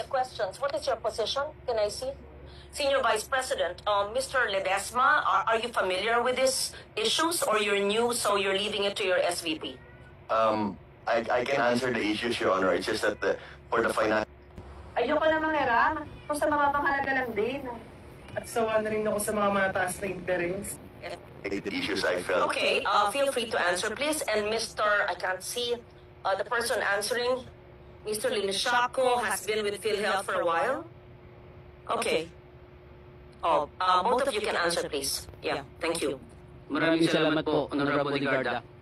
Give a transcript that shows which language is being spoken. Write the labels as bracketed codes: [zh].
[en] The questions, what is your position? Can I see? Senior Vice President, Mr. Ledesma, are you familiar with these issues or you're new so you're leaving it to your SVP? I can answer the issues, Your Honor. It's just that for the finance [tl] Ayoko na mangiram. Kung sa mga pangalaga lang din. At sawa na rin ako sa mga mataas na interest. [en] issues, I felt. Okay, feel free to answer, please. And Mr. I can't see the person answering. Mr. Limishaco has been with PhilHealth for a while. Okay. Oh, both of you can answer, please. Yeah, thank you. [tl] Maraming salamat po, Honorable Ligarda.